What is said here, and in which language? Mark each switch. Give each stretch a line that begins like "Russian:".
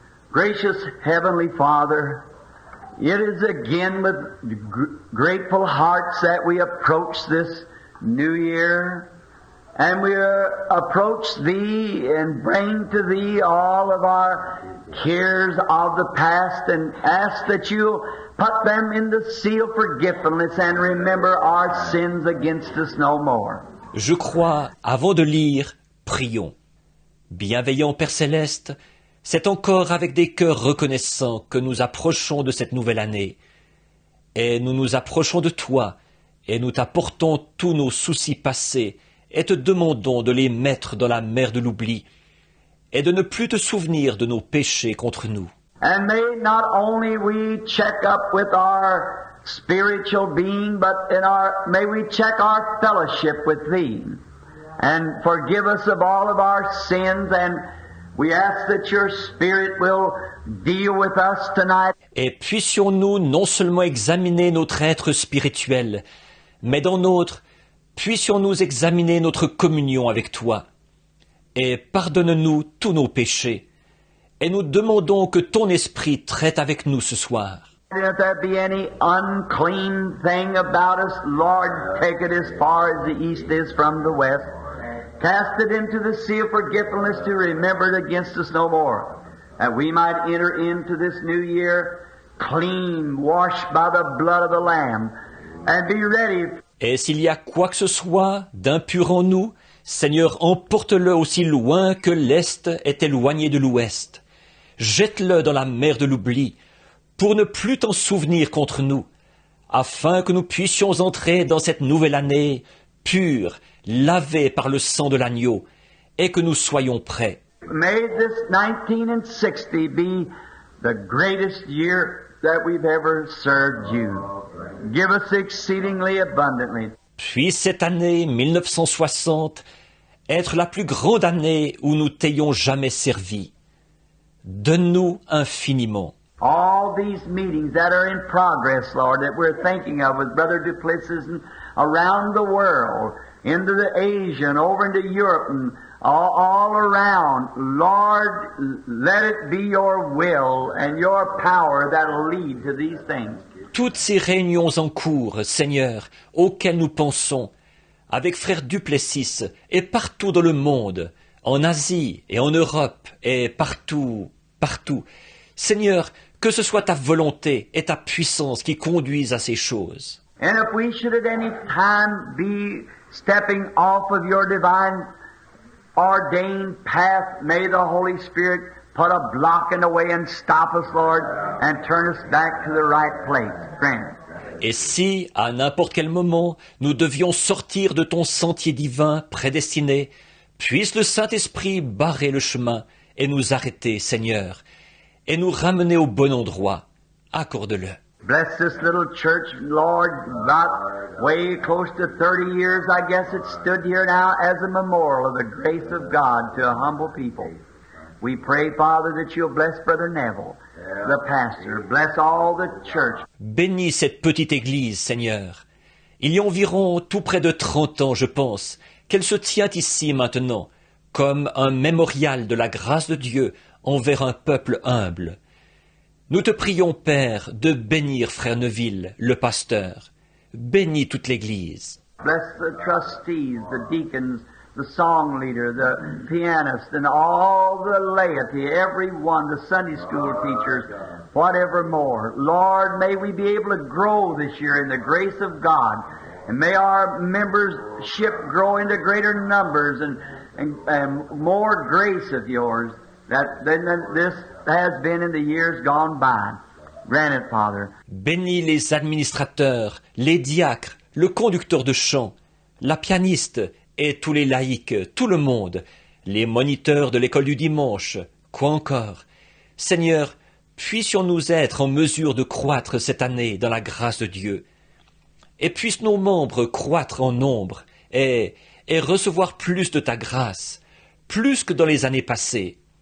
English: Gracious Heavenly Father, it is again with grateful hearts that we approach this new year, and we approach Thee and bring to Thee all of our cares of the past and ask that You put them in the seal of forgiveness and remember our sins against us no more.
French: Je crois, avant de lire, prions. Bienveillant Père Céleste, c'est encore avec des cœurs reconnaissants que nous approchons de cette nouvelle année. Et nous nous approchons de toi, et nous t'apportons tous nos soucis passés, et te demandons de les mettre dans la mer de l'oubli, et de ne plus te souvenir de nos péchés contre nous.
English: And may not only we check up with our spiritual being, but may we check our fellowship with Thee, and forgive us of all of our sins, and we ask that Your Spirit will deal with us tonight.
French: Et puissions-nous non seulement examiner notre être spirituel, mais dans notre, puissions-nous examiner notre communion avec toi. Et pardonne-nous tous nos péchés. Et nous demandons que ton esprit traite avec nous ce soir.
English: And if there be any unclean thing about us, Lord, take it as far as the east is from the west. Cast it into the sea of forgetfulness to remember it against us no more. That we might enter into this new year clean, washed by the blood of the Lamb, and be ready.
French: Et s'il y a quoi que ce soit d'impur en nous, Seigneur, emporte-le aussi loin que l'Est est éloigné de l'Ouest. Jette-le dans la mer de l'oubli, pour ne plus t'en souvenir contre nous, afin que nous puissions entrer dans cette nouvelle année pure, lavée par le sang de l'agneau, et que nous soyons prêts.
English: May this 1960 be the greatest year that we've ever served You. Give us exceedingly abundantly.
French: Puis cette année 1960 être la plus grande année où nous t'ayons jamais servi. Donne-nous infiniment.
English: All these meetings that are in progress, Lord, that we're thinking of with Brother Duplessis and around the world, into the Asia and over into Europe and all around, Lord, let it be Your will and Your power that'll lead to these things.
French: Toutes ces réunions en cours, Seigneur, auxquelles nous pensons, avec frère Duplessis et partout dans le monde, en Asie et en Europe et partout, partout. Seigneur, que ce soit ta volonté et ta puissance qui conduisent à ces choses.
English: And if we should at any time be stepping off of Your divine ordained path, may the Holy Spirit put a block in the way and stop us, Lord, and turn us back to the right place. Grant it.
French: Et si, à n'importe quel moment, nous devions sortir de ton sentier divin prédestiné, puisse le Saint-Esprit barrer le chemin et nous arrêter, Seigneur, et nous ramener au bon endroit. Accorde-le.
English: Bless this little church, Lord, about way close to 30 years, I guess it stood here now as a memorial of the grace of God to a humble people. We pray, Father, that You'll bless Brother Neville, the pastor. Bless all the church.
French: Bénis cette petite église, Seigneur. Il y a environ tout près de 30 ans, je pense, qu'elle se tient ici maintenant, comme un mémorial de la grâce de Dieu envers un peuple humble. Nous te prions, Père, de bénir Frère Neville, le pasteur. Bénis toute l'Église.
English: Bless the trustees, the deacons, the song leader, the pianist, and all the laity, everyone, the Sunday school teachers, whatever more. Lord, may we be able to grow this year in the grace of God, and may our membership grow into greater numbers and more grace of Yours than this has been in the years gone by. Grant it, Father.
French: Bénis les administrateurs, les diacres, le conducteur de chant, la pianiste et tous les laïcs, tout le monde, les moniteurs de l'école du dimanche, quoi encore. Seigneur, puissions-nous être en mesure de croître cette année dans la grâce de Dieu, et puissent nos membres croître en nombre et recevoir plus de ta grâce, plus que dans les années passées.